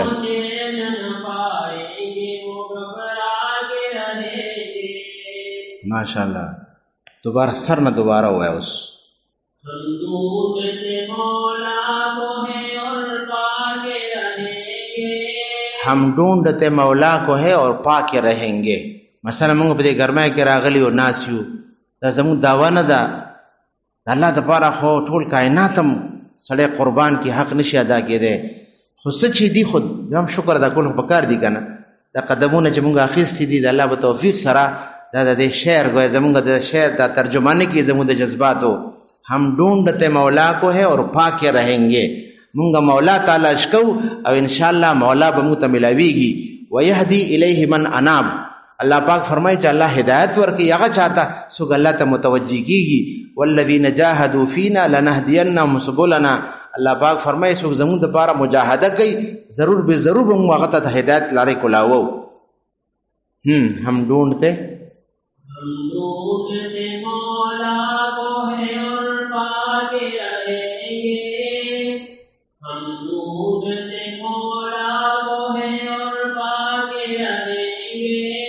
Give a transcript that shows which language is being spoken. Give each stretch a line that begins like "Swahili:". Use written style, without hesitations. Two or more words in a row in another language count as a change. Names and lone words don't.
Urdu: وہ چین نہ پائیں گے وہ گھبرا کے رہیں گے. ماشاء اللہ دوبارہ سر نہ دوبارہ ہوا ہے. اس ہم ڈھونڈتے مولا کو ہیں اور پا کے رہیں گے، ہم ڈھونڈتے مولا کو ہے اور پا کے رہیں گے.
Pashto: مثلا موږ په دې ګرمای کې راغلی او ناس یو، دا زموږ دعوا نه ده. د الله دپاره خو ټول کائنات هم سړی قربان کی حق نشي ادا کېدی، خو څه چې دي خو هم شکر ادا کول په کار دي که نه. دا قدمونه چې موږ اخیستي دي د الله په توفیق سره، دا د دې شعر گویا زمونږ د شعر دا ترجمانی کی زمونږ د جذباتو.
Urdu: ہم ڈھونڈتے مولا کو ہے اور پا کے رہیں گے.
Pashto: مونږ مولا تلاش کو او انشاءاللہ مولا به موږ ته ملاویږي.
Arabic: ویهدی الیه من اناب.
Pashto: الله پاک فرمایي چې الله هدایت ورکړي هغه چاته څوک الله ته متوجه کیږي.
Arabic: والذین جاهدوا فینا لنهدینهم سبلنا.
Pashto: الله پاک فرمایي څوک زمونږ دپاره مجاهده کوي ضرور به ضرور به موږ هغه ته هدایت لارې کولاوو.
Urdu: ہم ڈھونڈتے ہم ڈھونڈتے مولا کو ہے اور پا کے رہیں گے، ہم ڈھونڈتے مولا کو ہے اور پا کے رہیں گے.